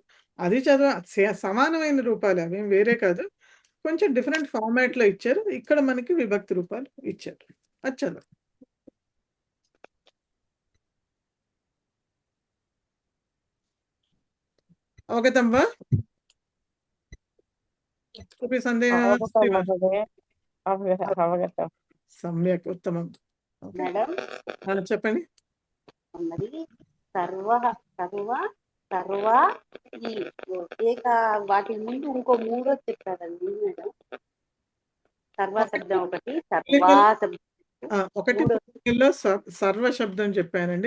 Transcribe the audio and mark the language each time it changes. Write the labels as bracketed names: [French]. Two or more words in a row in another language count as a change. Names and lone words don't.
[Telugu] అది సమానమైన రూపాలు, అవి వేరే కాదు. కొంచెం డిఫరెంట్ ఫార్మాట్లో ఇచ్చారు. ఇక్కడ మనకి విభక్తి రూపాలు ఇచ్చారు, అది చదవండి. అవగతమ్మా? [Sanskrit] कोऽपि संदेहः अस्ति वा? सम्यक्, उत्तमं. [Telugu] మేడం చెప్పండి. మరి సర్వ ఈ ఏక వాటి ముందు ఇంకో 3 చెప్పారండి మేడం. సర్వ శబ్దం ఒకటి, సర్వా శబ్దం ఒకటి. పుల్లింగంలో సర్వ శబ్దం చెప్పానండి.